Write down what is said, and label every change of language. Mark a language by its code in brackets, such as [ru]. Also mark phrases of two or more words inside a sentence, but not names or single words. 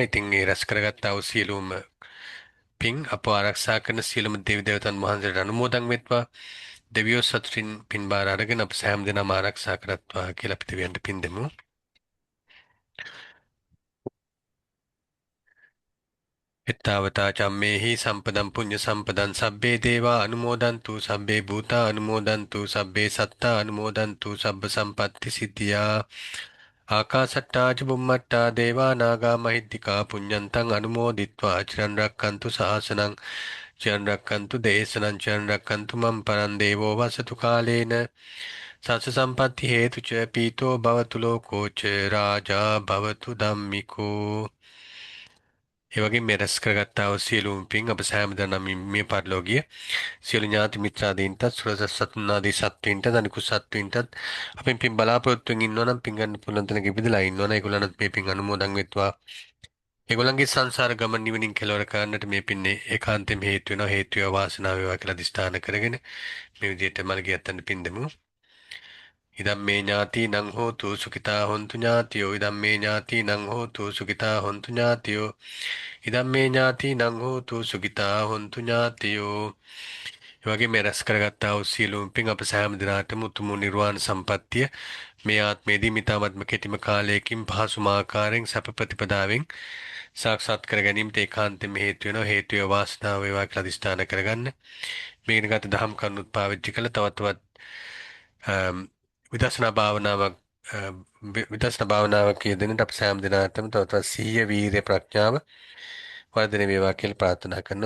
[si] ඉතින් ඒ රැස් කරගත්තා වූ සියලුම පින් අප ආරක්ෂා කරන සියලුම දේව දේවතාවුන් වහන්සේට අනුමෝදන් වෙත්වා. දෙවියෝ සතුටින් පින් බාර අරගෙන අප සෑම දෙනාම ආරක්ෂා කරත්වා කියලා අපි දෙවියන්ට පින් දෙමු. [pi] එත්තාවතා චම්මේහි සම්පදම් පුඤ්ඤ සම්පදං සබ්බේ දේවා අනුමෝදන්තු සබ්බේ භූතා අනුමෝදන්තු සබ්බේ සත්තා අනුමෝදන්තු සබ්බ සම්පත්ති සිද්ධියා ආකාසට්ටා ච බුම්මට්ටා දේවා නාග මහිද්దికා පුඤ්ඤන්තං අනුමෝදිත්වා චිරන් රැක්කන්තු ශාසනං චිරන් රැක්කන්තු දේශනං චිරන් රැක්කන්තු මම් පරං දේවෝ වසතු කාලේන සස්ස සම්පත්ති හේතු ච පීතෝ භවතු ලෝකෝ ච රාජා භවතු ධම්මිකෝ. [si] ඒ වගේම මේ රැස් කරගත්තා වූ සියලුම පින් අප සෑම දෙනාම මේ පරිලෝකීය සියලු ඥාති මිත්‍රාදීන්ටත් සුරසත්තුන්නාදී සත්වයින්ටත් අනිකුත් සත්වයින්ටත් අපෙන් පින් බලාපොරොත්තුෙන් ඉන්නවා නම් පින් ගන්න පුළුවන් තැනක ඉපදලා ඉන්නවා නම් ඒගොල්ලන්ට මේ පින් අනුමෝදන් වෙත්වා. ඒගොල්ලන්ගේ සංසාර ගමන නිවනින් කෙලවර කරන්නට මේ පින්නේ ඒකාන්තයෙන් හේතු වෙනවා. හේතු වේවා වාසනාව වේවා කියලා දිස්ථාන කරගෙන මේ විදිහට මල්ගිය යත්තන් පින් දෙමු. [pi] ඉදම්මේ ඥාතිනං හෝතු සුඛිතා හොන්තු ඥාතියෝ ඉදම්මේ ඥාතිනං හෝතු සුඛිතා හොන්තු ඥාතියෝ ඉදම්මේ ඥාතිනං හෝතු සුඛිතා හොන්තු ඥාතියෝ. [si] ඒ වගේ මේ රැස් කරගත්තා වූ සියලුම පින් අප සෑම දිනාටම උතුම් නිර්වාණ සම්පත්තිය මේ ආත්මයේදී මිතාමත්ම කෙටිම කාලයකින් පහසුම ආකාරයෙන් සැප ප්‍රතිපදාවෙන් සාක්ෂාත් කර ගැනීමට ඒකාන්තයෙන්ම හේතු වෙනවා. හේතු වේ වාසනාව වේවා කියලා අදිස්ථාන කරගන්න. මේ ඉගෙනගත් දහම් කරුණුත් පාවිච්චි කළ තවත් විදර්ශනා භාවනාවක් යෙදෙන්නට අප සෑම දිනාටම තවත් සිහිය, වීරිය, ප්‍රඥාව වර්ධනය වේවා කියලා ප්‍රාර්ථනා කරනවා.